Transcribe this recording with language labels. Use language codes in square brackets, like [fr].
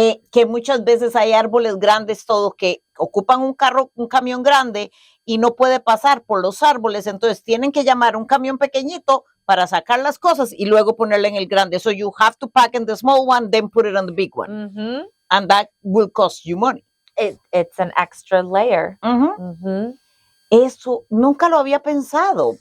[es] Que muchas veces hay árboles grandes todos que ocupan un camión grande y no puede pasar por los árboles. Entonces tienen que llamar un camión pequeñito para sacar las cosas y luego ponerle en el grande. [en] So you have to pack in the small one, then put it on the big one. And that will cost you money. It's an extra layer. [es] Eso nunca lo había pensado.